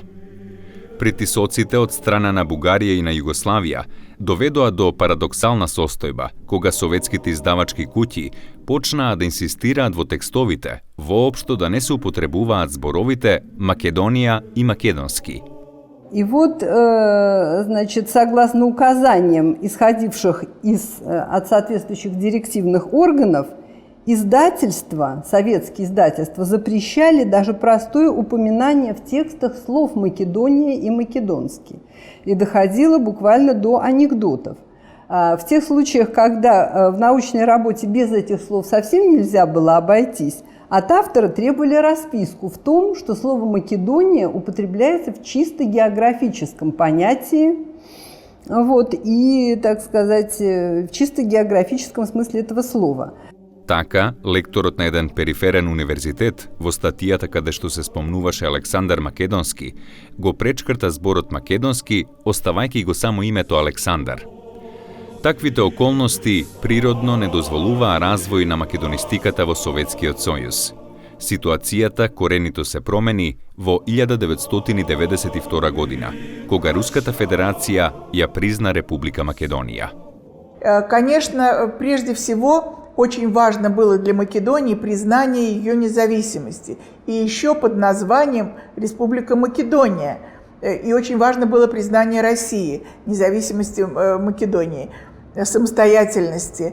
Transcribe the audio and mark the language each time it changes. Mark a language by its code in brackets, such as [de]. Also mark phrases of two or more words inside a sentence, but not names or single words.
[mk] Притисоците од страна на Бугарија и на Југославија доведоа до парадоксална состојба, кога советските издавачки куќи почнаа да инсистираат во текстовите воопшто да не се употребуваат зборовите Македонија и македонски. [ru] И вот, значит, согласно указаниям, исходивших от соответствующих директивных органов, издательства, советские издательства, запрещали даже простое упоминание в текстах слов «Македония» и «македонский». И доходило буквально до анекдотов. В тех случаях, когда в научной работе без этих слов совсем нельзя было обойтись, от автора требовали расписку в том, что слово «Македония» употребляется в чисто географическом понятии, вот, и, так сказать, в чисто географическом смысле этого слова. [mk] Така, лекторот на еден периферен универзитет, во статијата каде што се спомнуваше Александар Македонски, го пречкрта зборот македонски, оставајќи го само името Александар. Таквите околности природно не дозволуваа развој на македонистиката во Советскиот сојуз. Ситуацијата коренито се промени во 1992 година, кога Руската Федерација ја призна Република Македонија. [ru] Конечно, прежде всего, очень важно было для Македонии признание ее независимости. И еще под названием Республика Македония. И очень важно было признание России, независимости Македонии, самостоятельности.